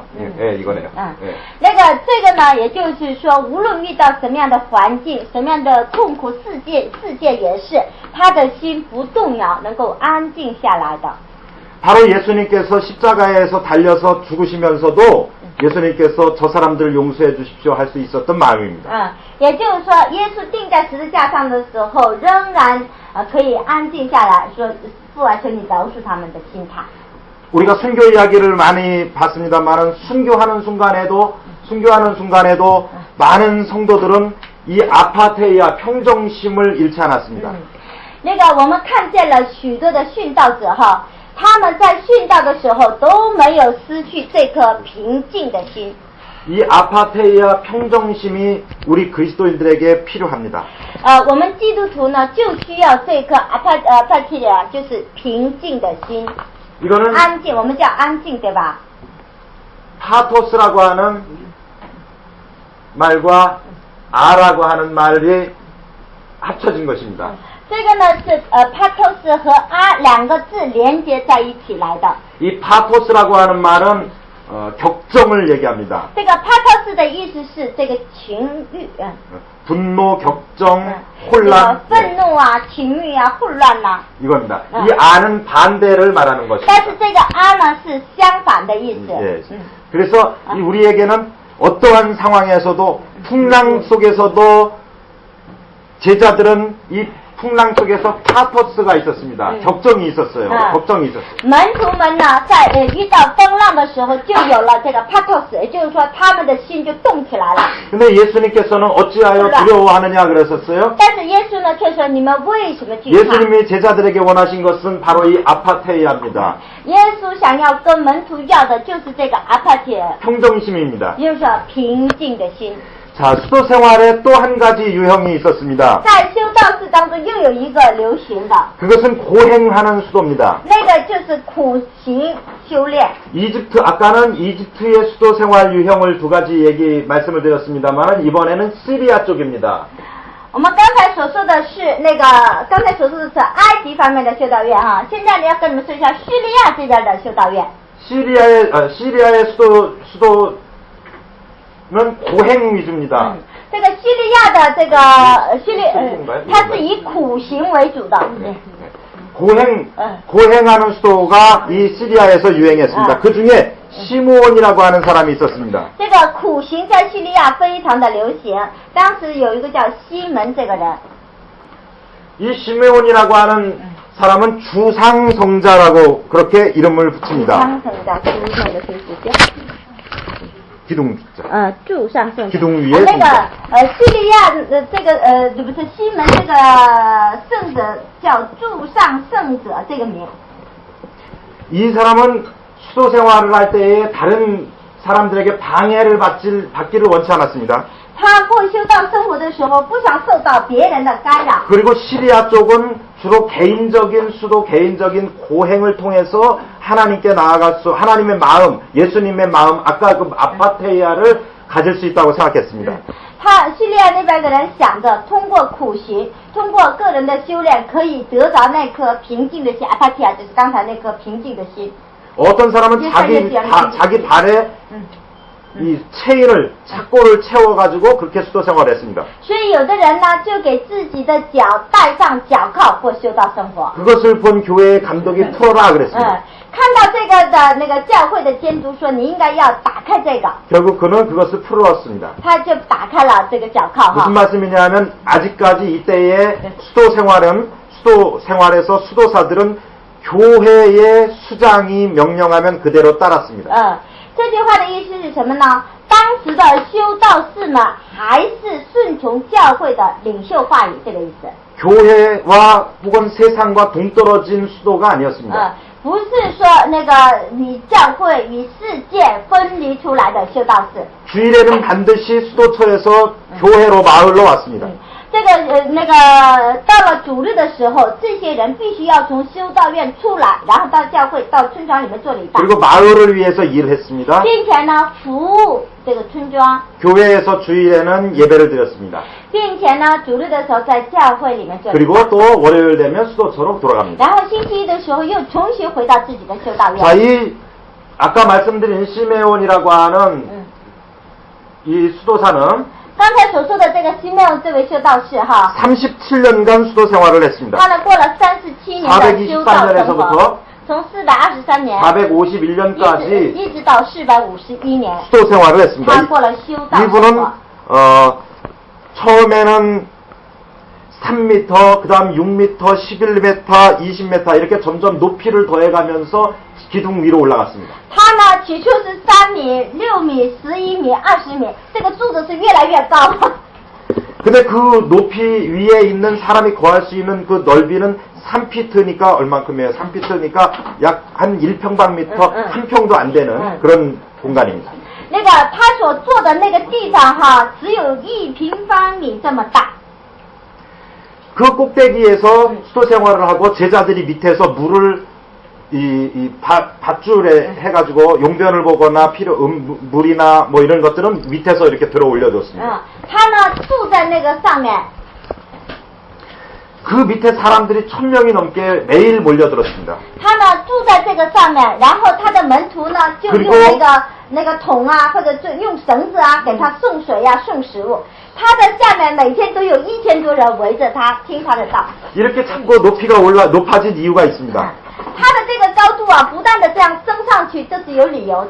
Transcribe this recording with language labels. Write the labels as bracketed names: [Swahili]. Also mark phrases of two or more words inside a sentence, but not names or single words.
[Korean] 예, 이거네요. 예. [Chinese] 这个呢，也就是说，无论遇到什么样的环境、什么样的痛苦事件也是，他的心不动摇，能够安静下来的。 [Korean] 바로 예수님께서 십자가에서 달려서 죽으시면서도 예수님께서 저 사람들을 용서해 주십시오 할 수 있었던 마음입니다. [Chinese] 也就是说，耶稣钉在十字架上的时候，仍然可以安静下来，说父啊，求你饶恕他们的心态。 [Korean] 우리가 순교 이야기를 많이 봤습니다만은 순교하는 순간에도 많은 성도들은 이 아파테이아 평정심을 잃지 않았습니다. [Chinese] 我们看见了许多的殉道者哈。他们在殉道的时候都没有失去这颗平静的心。 [Korean] 이 아파테이아 평정심이 우리 그리스도인들에게 필요합니다. [Chinese] 我们基督徒呢就需要这颗apatia，就是平静的心。 [Korean] 이거는 [Chinese] 安静，我们叫安静，对吧？ [Korean] 파토스라고 하는 말과 아라고 하는 말이 합쳐진 것입니다. [Chinese] 这个呢是pathos 和啊两个字连接在一起来的。 [Korean] 이 파토스라고 하는 말은 격정을 얘기합니다. [Chinese] 这个 pathos 的意思是这个情欲， [Korean] 분노, 격정, 혼란. [Chinese] 愤怒啊、情欲啊、混乱啊。 [Korean] 이겁니다. 이 아는 반대를 말하는 것입니다. [Chinese] 但是这个啊呢是相反的意思。 [Korean] 예. 그래서 우리에게는 어떠한 상황에서도 풍랑 속에서도 제자들은 이 풍랑 속에서 파토스가 있었습니다. 격정이 있었어요. 걱정이 있었어요. [Chinese] 门徒们呢，在遇到风浪的时候，就有了这个 pathos， 也就是说他们的心就动起来了。 [Korean] 근데 예수님께서는 어찌하여 두려워하느냐 그랬었어요? [Chinese] 但是耶稣呢，却说你们为什么惧怕？ [Korean] 예수님이 제자들에게 원하신 것은 바로 이 아파테이아입니다. [Chinese] 耶稣想要跟门徒要的就是这个 apatia， [Korean] 평정심입니다. [Chinese] 也就是说平静的心。 [Korean] 자, 수도 생활에 또 한 가지 유형이 있었습니다. [Chinese] 在修道士当中又有一个流行的， [Korean] 그것은 고행하는 수도입니다. [Chinese] 那个就是苦行修炼。 [Korean] 아까는 이집트의 수도 생활 유형을 두 가지 말씀을 드렸습니다만 이번에는 시리아 쪽입니다. [Chinese] 我们刚才所说的是刚才所说的是埃及方面的修道院哈，现在呢要跟你们说一下叙利亚这边的修道院。 [Korean] 시리아의 수도는 고행 위주입니다. [Chinese] 这个叙利亚的它是以苦行为主的。 [Korean] 고행하는 수도가 이 시리아에서 유행했습니다. 그 중에 시므온이라고 하는 사람이 있었습니다. [Chinese] 这个苦行在叙利亚非常的流行，当时有一个叫西门这个人。 [Korean] 이 시므온이라고 하는 사람은 주상성자라고 그렇게 이름을 붙입니다. 주상성자, 기둥. [Chinese] 柱上圣者。 [Korean] 기둥 위에 [Chinese] 那个叙利亚这个不是西门这个圣者叫柱上圣者这个名。 [Korean] 이 사람은 수도 생활을 할 때에 다른 사람들에게 방해를 받기를 원치 않았습니다. [Chinese] 他过修道生活的时候，不想受到别人的干扰。 [Korean] 그리고 시리아 쪽은 주로 개인적인 수도, 개인적인 고행을 통해서 하나님께 나아갈 수, 하나님의 마음, 예수님의 마음, 아까 그 아파테이아를 가질 수 있다고 생각했습니다. [Chinese] 他叙利亚那边的人想着，通过苦行，通过个人的修炼，可以得着那颗平静的心。阿帕提亚就是刚才那颗平静的心。 [Korean] 어떤 사람은 자기 발에 이 체인을 착고를 채워가지고 그렇게 수도 생활을 했습니다. [Chinese] 所以有的人呢，就给自己的脚带上脚铐过修道生活。 [Korean] 그것을 본 교회의 감독이 틀어라 그랬습니다. [Chinese] 看到这个的那个教会的监督说，你应该要打开这个。 [Korean] 결국 그는 그것을 풀었습니다. [Chinese] 他就打开了这个脚铐。 [Korean] 무슨 말씀이냐면 아직까지 이때의 수도 생활에서 수도사들은 교회의 수장이 명령하면 그대로 따랐습니다. [Chinese] 这句话的意思是什么呢？当时的修道士们还是顺从教会的领袖话语，这个意思。 [Korean] 교회와 혹은 세상과 동떨어진 수도가 아니었습니다. [Chinese] 不是说那个与教会与世界分离出来的修道士。 [Korean] 주일에는 반드시 수도처에서 교회로 마을로 왔습니다. [Chinese] 这个那个到了主日的时候，这些人必须要从修道院出来，然后到教会、到村庄里面做礼拜。 [Korean] 그리고 마을을 위해서 일했습니다. [Chinese] 并且呢，服务这个村庄。 [Korean] 교회에서 주일에는 예배를 드렸습니다. [Chinese] 并且呢，主日的时候在教会里面做礼拜。 [Korean] 그리고 또 월요일 되면 수도처로 돌아갑니다. [Chinese] 然后星期一的时候又重新回到自己的修道院。 [Korean] 자, 이 아까 말씀드린 시메온이라고 하는 이 수도사는 [Chinese] 刚才所说的这个西缪这位修道士哈， [Korean] 37년간 수도 생활을 했습니다. [Chinese] 他呢过了37年的修道生活， 从423年 [Korean] 451년까지 [Chinese] 一直到451年 [Korean] 수도 생활을 했습니다. [Chinese] 他过了修道生活。 [Korean] 이분은 처음에는 3m, 그 다음 6m, 11m, 20m 이렇게 점점 높이를 더해가면서 기둥 위로 올라갔습니다. [Chinese] 他呢起初是3米、6米、11米、20米，这个柱子是越来越高。 [Korean] 근데 그 높이 위에 있는 사람이 거할 수 있는 그 넓이는 3피트니까 얼만큼이에요? 3피트니까 약 한 1평방미터, 한 평도 안 되는 그런 공간입니다. [Chinese] 那个他所坐的那个地方哈，只有1平方米这么大。 [Korean] 그 꼭대기에서 수도 생활을 하고 제자들이 밑에서 물을 밧줄에 해가지고 용변을 보거나 물이나 뭐 이런 것들은 밑에서 이렇게 들어 올려줬습니다. [Chinese] 他呢住在那个上面。 [Korean] 그 밑에 사람들이 1000명이 넘게 매일 몰려들었습니다. [Chinese] 他呢住在这个上面，然后他的门徒呢就用那个桶啊，或者是用绳子啊，给他送水啊，送食物。他的下面每天都有1000多人围着他听他的道。 [Korean] 이렇게 자꾸 높아진 이유가 있습니다. [Chinese] 他的这个高度啊，不断的这样升上去，这是有理由的。